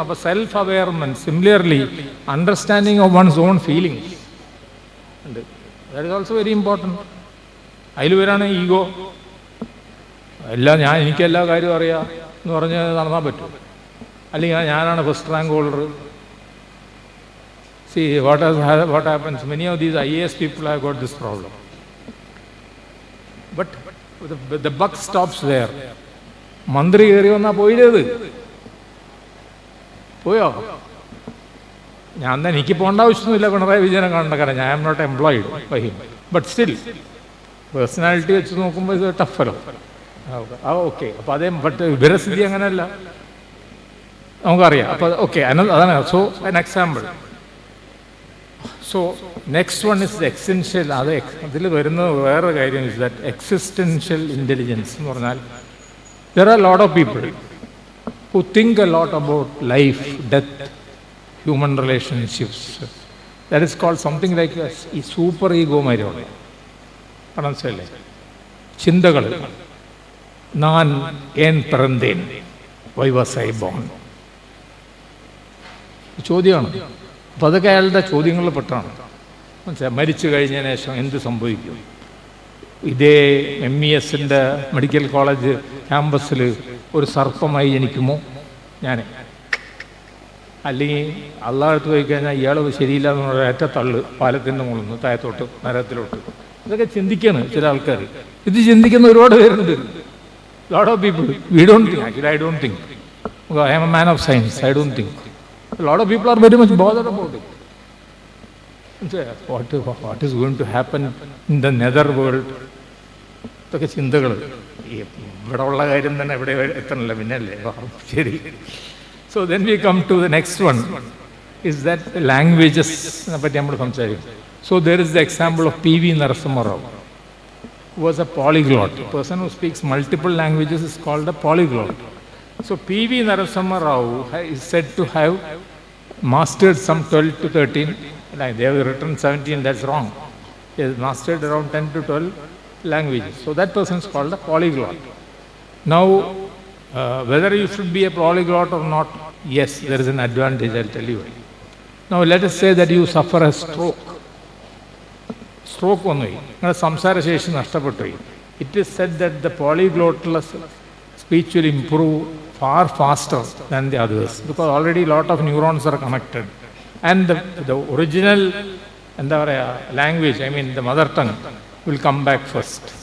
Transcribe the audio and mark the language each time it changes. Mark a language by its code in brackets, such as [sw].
[en] അപ്പോൾ self awareness, similarly understanding of one's own feelings ഉണ്ട്. That is also very important. [ml] അതിൽ വരാണ് ഈഗോ. എനിക്കെല്ലാ കാര്യവും അറിയാം എന്ന് പറഞ്ഞ് നടന്നാൽ പറ്റും. അല്ലെങ്കിൽ ഞാനാണ് first rank holder. [en] See what happens, many of these IAS people have got this problem. But the buck stops there. [ml] മന്ത്രി കയറി വന്നാൽ പോയില്ലേത്? പോയോ? എനിക്ക് പോകേണ്ട ആവശ്യമൊന്നുമില്ല പിണറായി വിജയനെ കാണേണ്ട കാര്യം. ഞാൻ [en] Not employed by him. [ml] But still personality വെച്ച് നോക്കുമ്പോൾ ഇത് ടഫല്ലോ. ഓക്കെ. അപ്പോൾ അതേ. ബട്ട് വിവരസ്ഥിതി അങ്ങനെയല്ല. നമുക്കറിയാം. അപ്പോൾ ഓക്കെ, അതാണ്. [en] So an example. So next one is existential. [ml] അതിൽ വരുന്ന വേറെ കാര്യം ഇസ് ദാറ്റ് എക്സിസ്റ്റൻഷ്യൽ ഇൻ്റലിജൻസ് എന്ന് പറഞ്ഞാൽ [en] there are a lot of people who think a lot about life, death, human relationships. That is called something like [ml] ഈ super ego മാതിരിയുള്ള മനസ്സിലല്ലേ ചിന്തകൾ. ഞാൻ ഏൻ പിറന്നേൻ, [en] why was I born, [ml] ചോദ്യമാണ്. അപ്പോൾ അതൊക്കെ അയാളുടെ ചോദ്യങ്ങളിൽ പെട്ടാണ്. മനസ്സിലായി. മരിച്ചു കഴിഞ്ഞതിന് ശേഷം എന്ത് സംഭവിക്കും? ഇതേ MESൻ്റെ മെഡിക്കൽ കോളേജ് ക്യാമ്പസിൽ ഒരു സർപ്പമായി ജനിക്കുമോ ഞാൻ? അല്ലെങ്കിൽ അള്ളാഹടുത്ത് പോയി കഴിഞ്ഞാൽ ഇയാൾ ശരിയില്ല എന്നുള്ള ഏറ്റ തള്ളു പാലത്തിൻ്റെ മുകളിൽ നിന്ന് താഴത്തോട്ട് നരകത്തിലോട്ട്. ഇതൊക്കെ ചിന്തിക്കാണ് ചില ആൾക്കാർ. ഇത് ചിന്തിക്കുന്ന ഒരുപാട് പേരുണ്ട്. [en] Lot of people. We don't think. Actually I don't think. I am a man of science. I don't think. Lot of people are very much bothered about it. What is going to happen in the nether world? [ml] ഇതൊക്കെ ചിന്തകൾ. ഇവിടെ ഉള്ള കാര്യം തന്നെ ഇവിടെ എത്തണല്ലോ, പിന്നല്ലേ ശരി. [en] so then we come to the next one is that [ml] ലാംഗ്വേജസിനെ പറ്റി നമ്മൾ സംസാരിക്കും. [en] So there is the example of PV Narasimha Rao, who was a polyglot. A person who speaks multiple languages is called a polyglot. So PV Narasimha Rao is said to have mastered some 12 to 13. Like they have written 17, that's wrong. He has mastered around 10 to 12 languages. So that person is called a polyglot. Now, whether you should be a polyglot or not, yes, there is an advantage, I'll tell you. Now, let us say that you suffer a stroke. [ml] Stroke വന്നു പോയി, നിങ്ങളുടെ സംസാരശേഷി നഷ്ടപ്പെട്ടു പോയി. [en] It is said that the polyglotless speech will improve far faster than the others because already lot of neurons are connected. And the original language, I mean the mother tongue, will come back first.